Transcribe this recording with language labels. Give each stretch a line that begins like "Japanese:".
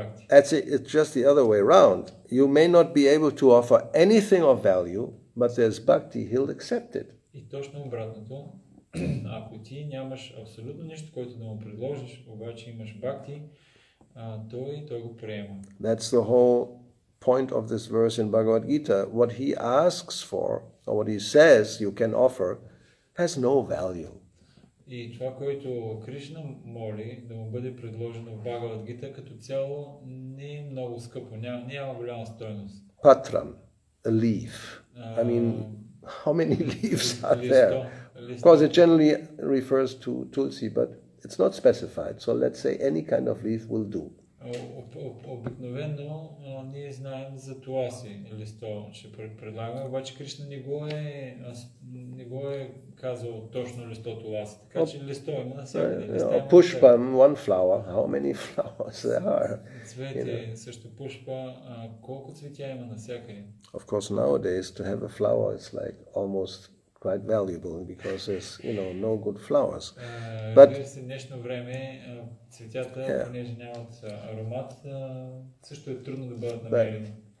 English: It's just the other way around. You may not be able to offer anything of value, but there's bhakti, he'll accept it.
Bulgarian: И точно обратното, ако ти нямаш абсолютно нищо, което да му предложиш, обаче имаш бхакти, той го приема.
English: That's the whole point of this verse in Bhagavad Gita. What he asks for, or what he says you can offer, has no value.
Bulgarian: И това, което Кришна моли да му бъде предложено в Бхагавад Гита, като цяло не е много скъпо, няма голяма стойност.
English: Patram, a leaf. I mean, how many leaves are there? Of course, it generally refers to tulsi, but it's not specified. So let's say any kind of leaf will do.
Bulgarian: Обикновено ние знаем за туаси листо, ще предлагаме, обаче Кришна не го е казал точно листо туаси, така че листо има навсякъде.
English: Pushpam, one flower, how many flowers there are?
Bulgarian: Цвети, също пушпа, колко цветя има навсякъде?
English: Of course, nowadays to have a flower is like almost quite valuable because there's, no good flowers. But
Bulgarian: в днешно време цветята, понеже нямат аромат, също е трудно да бъдат намерени.